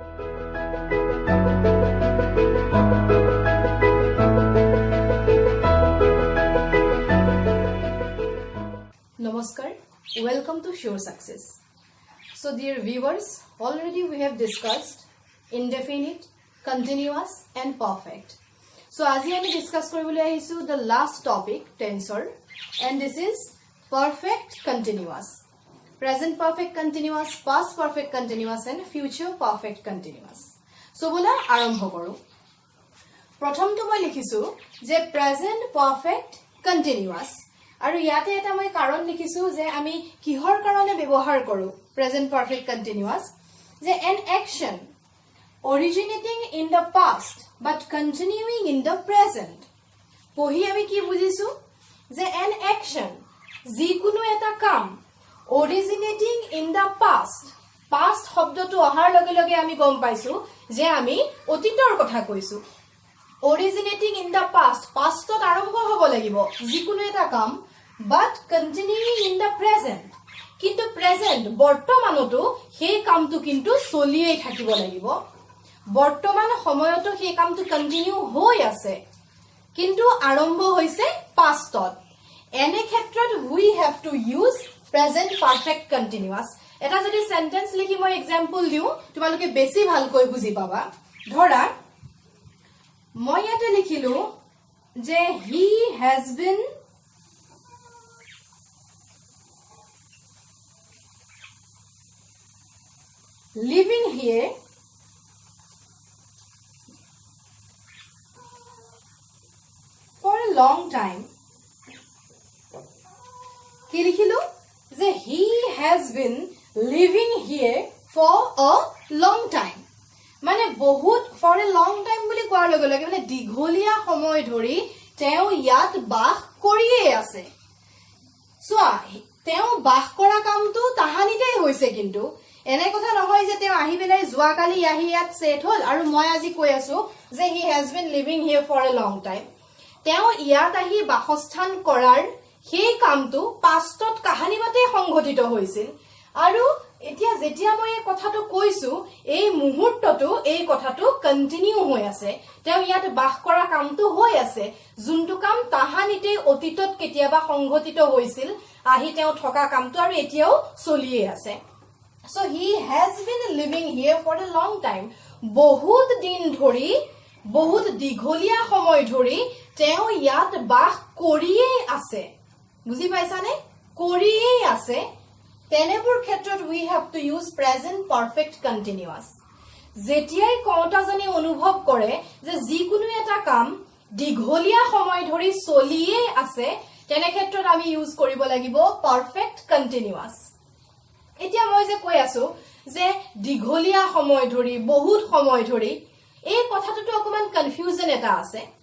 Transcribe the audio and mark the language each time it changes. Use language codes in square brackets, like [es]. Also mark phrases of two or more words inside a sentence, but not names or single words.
[en] Namaskar, welcome to Sure Success. So dear viewers, already we have discussed indefinite, continuous and perfect. So [as] আজি আমি discuss কৰিবলৈ আহিছো [en] the last topic, tensor, and this is perfect continuous. Present perfect continuous, past perfect continuous and future perfect continuous. [as] So bola আৰম্ভ কৰো. প্ৰথমটো মই লিখিছো যে [en] present perfect continuous. [as] আৰু ইয়াতে এটা মই কাৰণ লিখিছো যে আমি কিহৰ কাৰণে ব্যৱহাৰ কৰো [en] present perfect continuous [as] যে [en] an action originating in the past but continuing in the present [as] পঢ়ি আমি কি বুজিছো যে [en] an action [as] যিকোনো এটা কাম [en] originating in the past [as] শব্দটো অহাৰ লগে লগে আমি গম পাইছো যে আমি অতীতৰ কথা কৈছো [en] originating in the pastত [as] আৰম্ভ হ'ব লাগিব যিকোনো এটা কাম [en] but continuing in the present [as] কিন্তু present বৰ্তমানতো সেই কামটো কিন্তু চলিয়েই থাকিব লাগিব বৰ্তমান সময়তো সেই কামটো কন্টিনিউ হৈ আছে কিন্তু আৰম্ভ হৈছে pastত এনে ক্ষেত্ৰত [en] we have to use present perfect continuous [as] এটা যদি সেন্টেন্স লিখি মই এক্সাম্পল দিও তোমালোকে বেছি ভালকৈ বুজি পাবা ধৰা মই ইয়াতে লিখিলো যে [en] he has been living here for a long time [as] কি লিখিলো যে [en] he has been living here for a long time [as] মানে বহুত [en] for a long time [as] বুলি কোৱাৰ লগে লগে মানে দীঘলীয়া সময় ধৰি তেওঁ ইয়াত বাস কৰিয়ে আছে সোৱা তেওঁ বাস কৰা কামটো তাহানিতেই হৈছে কিন্তু এনে কথা নহয় যে তেওঁ আহি বেলাই জুৱাকালি আহি ইয়াত সেট হল আৰু মই আজি কৈ আছো যে [en] he has been living here for a long time [as] তেওঁ ইয়াত আহি বাসস্থান কৰাৰ সেই কামটো পাষ্টত কাহানিবাতে সংঘটিত হৈছিল আৰু এতিয়া যেতিয়া মই এই কথাটো কৈছো এই মুহূৰ্তটো এই কথাটো কন্টিনিউ হৈ আছে তেওঁ ইয়াত বাস কৰা কামটো হৈ আছে যোনটো কাম তাহানিতে অতীতত কেতিয়াবা সংঘটিত হৈছিল আহি তেওঁ থকা কামটো আৰু এতিয়াও চলিয়ে আছে [en] So he has been living here for a long time. [as] বহুত দিন ধৰি বহুত দীঘলীয়া সময় ধৰি তেওঁ ইয়াত বাস কৰিয়ে আছে বুজি পাইছানে কৰিয়ে আছে তেনেবোৰ ক্ষেত্ৰত [en] we have to use present perfect continuous [as] যেতিয়াই কওঁতাজনে অনুভৱ কৰে যে যিকোনো এটা কাম দীঘলীয়া সময় ধৰি চলিয়ে আছে তেনে ক্ষেত্ৰত আমি ইউজ কৰিব লাগিব [en] perfect continuous [as] এতিয়া মই যে কৈ আছো যে দীঘলীয়া সময় ধৰি বহুত সময় ধৰি এই কথাটো অকমান কনফিউজন এটা আছে